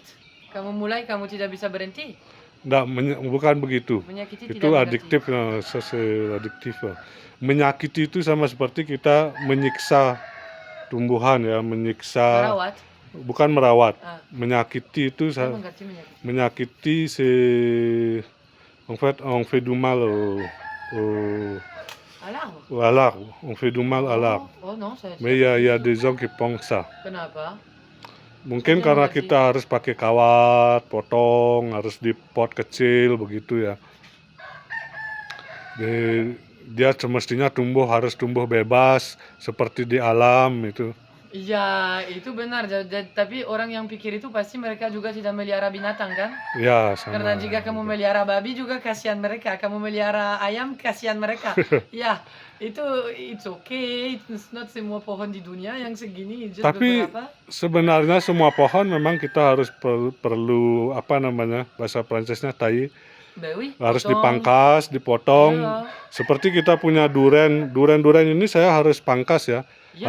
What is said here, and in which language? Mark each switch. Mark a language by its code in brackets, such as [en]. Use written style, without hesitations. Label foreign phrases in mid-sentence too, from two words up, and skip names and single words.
[id] Kamu mulai kamu tidak bisa berhenti? Enggak, bukan begitu. Menyakiti Itu tidak adiktif, adiktif. Menyakiti itu sama seperti kita menyiksa tumbuhan ya, menyiksa. Merawat. Bukan merawat. Ah. Menyakiti itu Saya mengerti menyakiti. [fr] menyakiti on fait du mal À l'arbre. on fait du mal à l'arbre. [id] Oh non, saya. [fr] Mais il y a des gens qui pensent ça. [id] Kenapa? Mungkin Saya karena mengerti. kita harus pakai kawat, potong, harus di pot kecil begitu ya. Dia semestinya harus tumbuh bebas seperti di alam itu. Iya, itu benar. Tapi orang yang pikir itu pasti mereka juga tidak melihara binatang kan? Ya, sama. Karena jika kamu melihara babi juga kasihan mereka, kamu melihara ayam kasihan mereka. Ya, itu [en] it's okay, it's not [id] semua pohon di dunia yang segini. Just Tapi beberapa. sebenarnya semua pohon memang kita harus perlu apa namanya, bahasa Prancisnya tahi, Bewi, harus potong. dipangkas, dipotong. Iya. Seperti kita punya duren ini saya harus pangkas ya. Ya,